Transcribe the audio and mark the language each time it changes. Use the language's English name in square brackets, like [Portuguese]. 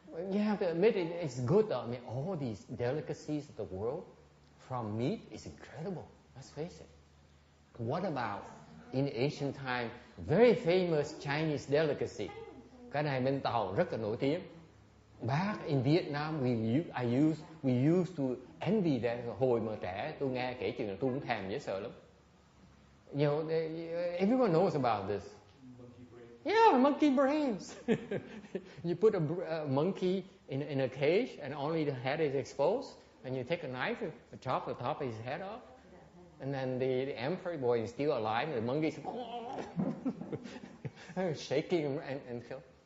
[English] You have to admit it's good though. I mean, all these delicacies of the world from meat is incredible. Let's face it. What about in ancient time, very famous Chinese delicacy? [Vietnamese] Cái này bên Tàu rất là nổi tiếng. [English] Back in Vietnam, we used to envy that. [Vietnamese] Hồi mà trẻ tôi nghe kể chuyện là tôi cũng thèm dễ sợ lắm. [English] You know, everyone knows about this. Yeah, monkey brains. You put a monkey in a cage, and only the head is exposed, and you take a knife and chop the top of his head off, and then the emperor boy is still alive, and the monkey is shaking and kill.